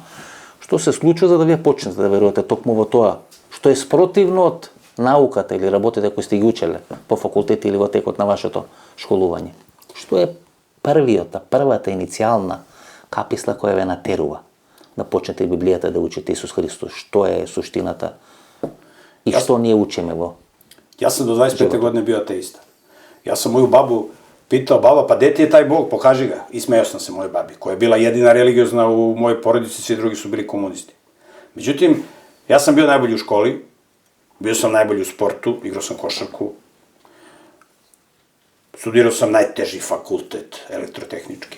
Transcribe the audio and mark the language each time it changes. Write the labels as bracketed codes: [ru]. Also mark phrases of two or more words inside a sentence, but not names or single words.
[mk] Што се случува за да вие почнете да верувате токму во тоа што е спротивно од науката или работите кои сте ги учеле по факултет или во текот на вашето школување? Што е првата иницијална каписла која ве натерува да почнете Библијата да учите Исус Христос? Што е суштината и што ние учиме во? [sr] Ja sam do 25. godine bio ateista. Ja sam moju babu pitao, baba, pa gde ti je taj Bog, pokaži ga. I smejao sam se moje babi, koja je bila jedina religiozna u mojoj porodici, svi drugi su bili komunisti. Međutim, ja sam bio najbolji u školi, bio sam najbolji u sportu, igrao sam košarku, studirao sam najteži fakultet, elektrotehnički.